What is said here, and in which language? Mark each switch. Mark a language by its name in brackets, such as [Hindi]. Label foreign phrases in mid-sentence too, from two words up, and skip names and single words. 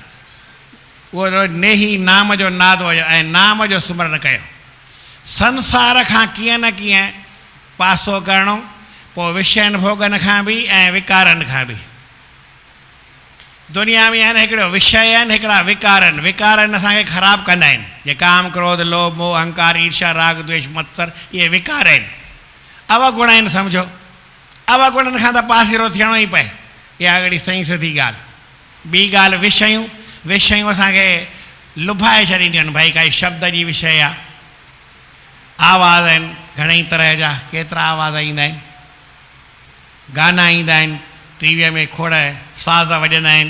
[Sindhi] उहो नेही नाम जो नाद हुयो ऐं नाम जो सुमरन कयो। संसार खां कीअं न कीअं पासो करिणो, पोइ विषयनि भोगनि खां बि ऐं विकारनि खां बि। दुनिया में आहिनि हिकिड़ो विषय आहिनि, हिकिड़ा विकारनि। विकारनि असांखे ख़राबु कंदा आहिनि, जे काम क्रोध लोभ मोह अहंकार ईर्ष्या राग द्वेष मत्सर, इहे विकार आहिनि, अवगुण आहिनि। सम्झो अवगुणनि खां त पासीरो थियणो ई पए। इहा हिकिड़ी सही सिधी ॻाल्हि। ॿी ॻाल्हि विषयूं। विषयूं असांखे लुभाए छॾींदियूं आहिनि। भई काई शब्द जी विषय आहे, आवाज़ आहिनि घणेई तरह जा, केतिरा आवाज़ ईंदा आहिनि, गाना ईंदा आहिनि, टीवीअ में खोड़ साज़ वॼंदा आहिनि।